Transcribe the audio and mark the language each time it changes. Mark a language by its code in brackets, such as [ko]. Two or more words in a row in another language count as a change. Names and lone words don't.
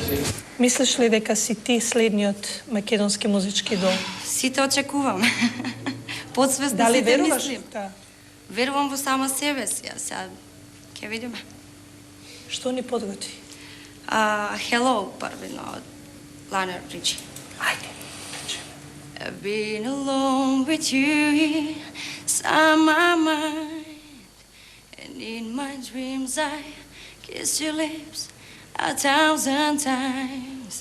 [mk] Мислиш ли дека си ти следниот македонски музички идол? Сите очекувам. Подсвесно Дали сите веруваш? мислим. Да. Верувам во сама себе си, а сега ќе видиме. Што ни подготви? Hello, првино од Lionel Richie. Ајде. [en] I've been alone with you inside my mind, and in my dreams I kiss your lips 1,000 times.